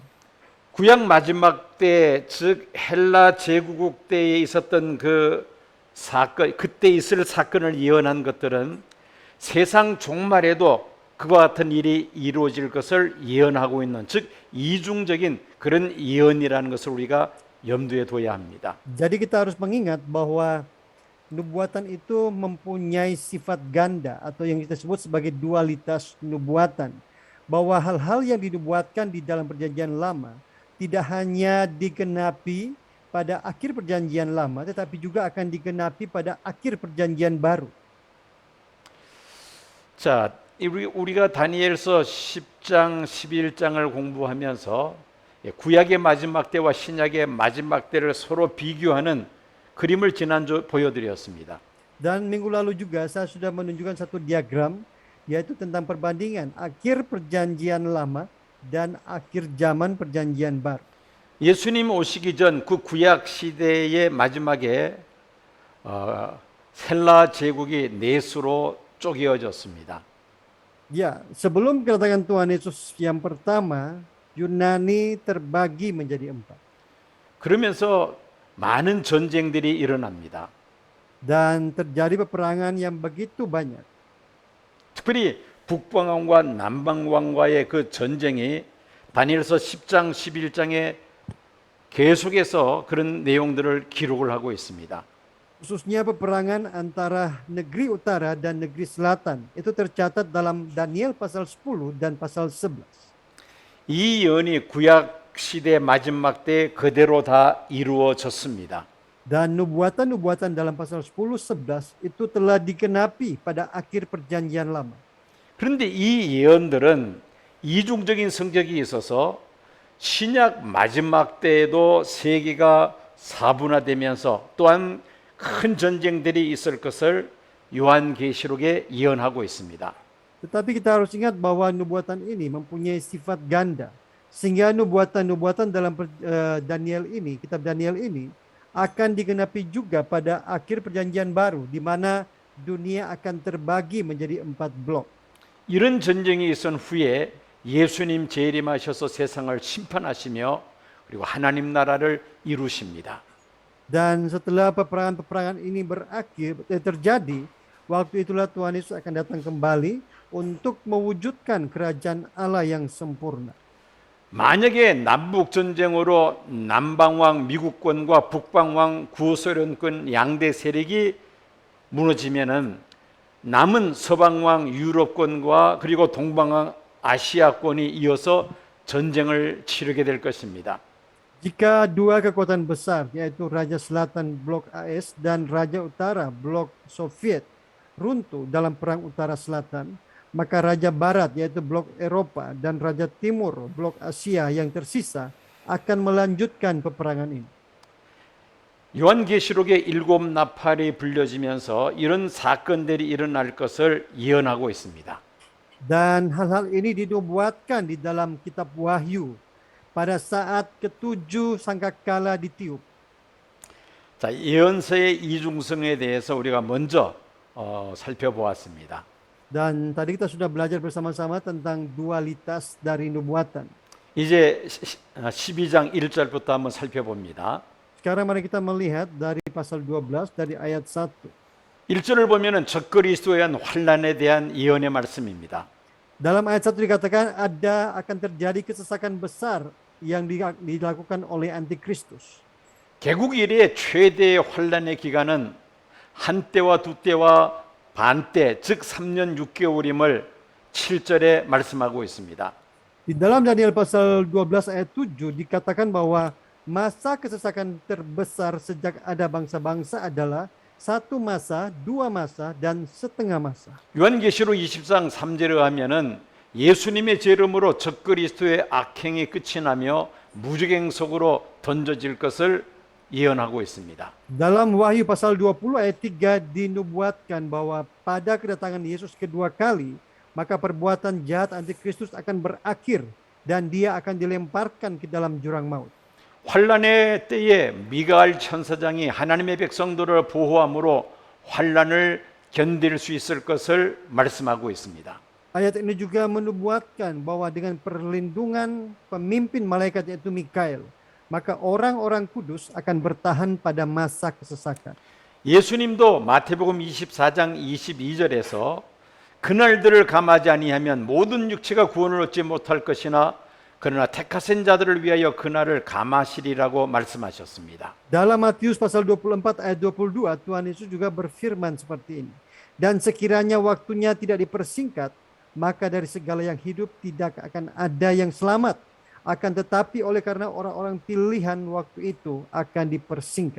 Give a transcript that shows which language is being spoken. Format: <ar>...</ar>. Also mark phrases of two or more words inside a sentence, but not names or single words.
<ko>구약 마지막 때, 즉 헬라 제국국 때에 있었던 그 사건, 그때 있을 사건을 예언한 것들은 세상 종말에도 그와 같은 일이 이루어질 것을 예언하고 있는, 즉 이중적인 그런 예언이라는 것을 우리가 염두에 둬야 합니다.</ko> <id>Jadi kita harus mengingat bahwa nubuatan itu mempunyai sifat ganda atau yang kita sebut sebagai dualitas nubuatan. Bahwa hal-hal yang dinubuatkan di dalam perjanjian lama tidak hanya digenapi pada akhir perjanjian lama, tetapi juga akan digenapi pada akhir perjanjian baru.</id> <ko>자, 우리가 다니엘서 10장, 11장을 공부하면서 구약의 마지막 때와 신약의 마지막 때를 서로 비교하는 그림을 지난주 보여드렸습니다.</ko> <id>Dan minggu lalu juga saya sudah menunjukkan satu diagram, yaitu tentang perbandingan akhir perjanjian lama dan akhir zaman perjanjian baru.</id> <ko>예수님 오시기 전 그 구약 시대의 마지막에 헬라 제국이 넷으로 쪼개어졌습니다.</ko> <id>Ya, sebelum kedatangan Tuhan Yesus yang pertama, Yunani terbagi menjadi 4.</id> <ko>그러면서 많은 전쟁들이 일어납니다.</ko> <id>Dan terjadi peperangan yang begitu banyak.</id> <ko>특별히 북방왕과 남방왕과의 그 전쟁이 다니엘서 10장, 11장에 계속해서 그런 내용들을 기록을 하고 있습니다.</ko> <id>Khususnya peperangan antara negeri utara dan negeri selatan. Itu tercatat dalam Daniel pasal 10 dan pasal 11.</id> <ko>이 예언이 구약 시대 마지막 때 그대로 다 이루어졌습니다.</ko> <id>Dan nubuatan-nubuatan dalam pasal 10, 11 itu telah digenapi pada akhir perjanjian lama.</id> <ko>그런데 이 예언들은 이중적인 성격이 있어서 신약 마지막 때에도 세계가 사분화되면서 또한 큰 전쟁들이 있을 것을 요한계시록에 예언하고 있습니다.</ko> <id>Tetapi kita harus ingat bahwa nubuatan ini mempunyai sifat ganda. Sehingga nubuatan-nubuatan dalam Daniel ini, kitab Daniel ini akan digenapi juga pada akhir perjanjian baru di mana dunia akan terbagi menjadi 4 blok.</id> <ko>이런 전쟁이 있은 후에 예수님 재림하셔서 세상을 심판하시며 그리고 하나님 나라를 이루십니다.</ko> <id>Dan setelah peperangan-peperangan ini terjadi, waktu itulah Tuhan Yesus akan datang kembali untuk mewujudkan kerajaan Allah yang sempurna.</id> <ko>만약에 남북 전쟁으로 남방왕 미국권과 북방왕 구소련권 양대 세력이 무너지면은 남은 서방왕 유럽권과 그리고 동방왕 아시아권이 이어서 전쟁을 치르게 될 것입니다.</ko> <id>Jika dua kekuatan besar, yaitu Raja Selatan Blok AS dan Raja Utara Blok Soviet runtuh dalam Perang Utara Selatan, maka Raja Barat yaitu Blok Eropa dan Raja Timur Blok Asia yang tersisa akan melanjutkan peperangan ini.</id> <ko>요한계시록의 7 나팔이 불려지면서 이런 사건들이 일어날 것을 예언하고 있습니다.</ko> <id>Dan hal-hal ini dinubuatkan di dalam kitab Wahyu pada saat ketujuh sangkakala ditiup.</id> <ko>자, 예언서의 이중성에 대해서 우리가 먼저 살펴보았습니다.</ko> <id>Dan tadi kita sudah belajar bersama-sama tentang dualitas dari nubuatan.</id> <ko>이제 12장 1절부터 한번 살펴봅니다.</ko> <id>Sekarang mari kita melihat dari pasal 12 dari ayat 1.</id> <ko>1절을 보면은 적그리스도에 대한 환난에 대한 예언의 말씀입니다.</ko> <id>Dalam ayat 1 dikatakan akan terjadi kesesakan besar yang dilakukan oleh antikristus.</id> <ko>개국 이래 최대의 환난의 기간은 한때와 두때와 반때 즉 3년 6개월임을 7절에 말씀하고 있습니다.</ko> <id>Di dalam Daniel pasal 12 ayat 7 dikatakan bahwa masa kesesakan terbesar sejak ada bangsa-bangsa adalah 1 masa, 2 masa, dan setengah masa.</id> <ko>요한계시록 20장 3절에 하면은 예수님의 재림으로 적그리스도의 악행이 끝이 나며 무저갱 속으로 던져질 것을 예언하고 있습니다.</ko> <id>Dalam Wahyu pasal 20 ayat 3 dinubuatkan bahwa pada kedatangan Yesus kedua kali, maka perbuatan jahat antikristus akan berakhir dan dia akan dilemparkan ke dalam jurang maut.</id> <ko>환란의 때에 미가엘 천사장이 하나님의 백성들을 보호함으로 환란을 견딜 수 있을 것을 말씀하고 있습니다.</ko> <id>Ayat ini juga menubuatkan bahwa dengan perlindungan pemimpin malaikat yaitu Mikael, maka orang-orang kudus akan bertahan pada masa kesesakan.</id> <ko>예수님도 마태복음 24장 22절에서 그날들을 감하지 아니하면 모든 육체가 구원을 얻지 못할 것이나 그러나 택하신 자들을 위하여 그날을 감하시리라고 말씀하셨습니다.</ko> <id>Dalam Matius pasal 24 ayat 22, Tuhan Yesus juga berfirman seperti ini. Dan sekiranya waktunya tidak dipersingkat, maka dari segala yang hidup tidak akan ada yang selamat. Akan tetapi oleh karena orang-orang pilihan waktu itu akan dipersingkat.</id>